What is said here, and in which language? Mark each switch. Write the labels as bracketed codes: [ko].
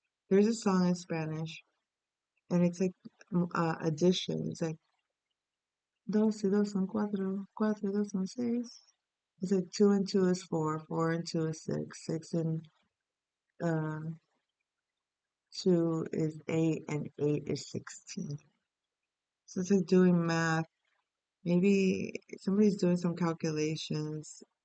[en] There's a song in Spanish, and it's like addition. It's like [es] dos y dos son cuatro, cuatro y dos son seis. [en] It's like two and two is four, four and two is six, six and uh, two is eight, and eight is 16. So it's like doing math. Maybe somebody's doing some calculations.